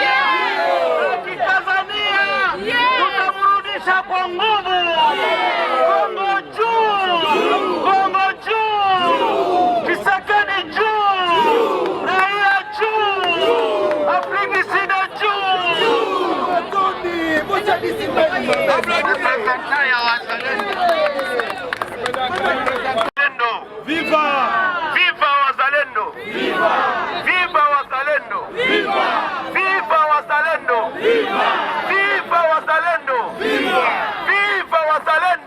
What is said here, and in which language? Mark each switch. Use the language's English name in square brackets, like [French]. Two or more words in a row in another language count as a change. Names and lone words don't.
[Swahili] Akitazania tutamrudisha kwa nguvu. Kongo juu, Tshisekedi juu, raia juu, Afrika Sida juu. Viva Wazalendo! Viva Wazalendo! Viva Wazalendo! Viva Wazalendo! Viva Wazalendo!